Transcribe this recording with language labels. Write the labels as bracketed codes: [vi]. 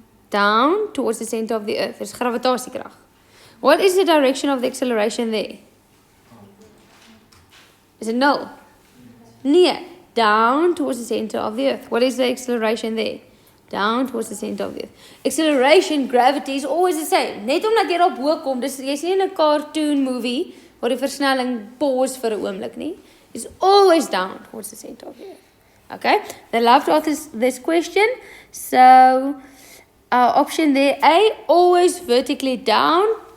[en] Down towards the center of the earth. There's gravitasiekrag. What is the direction of the acceleration there? Is it null? Nee, down towards the center of the earth. What is the acceleration there? Down towards the center of the earth. Acceleration, gravity is always the same. [af] Net omdat jy op hoog kom, dis jy sien in 'n cartoon movie waar die versnelling pause vir 'n oomblik nie. [en] It's always down towards the center of the earth. Okay? They love to ask this question. So our option there, A, always vertically down.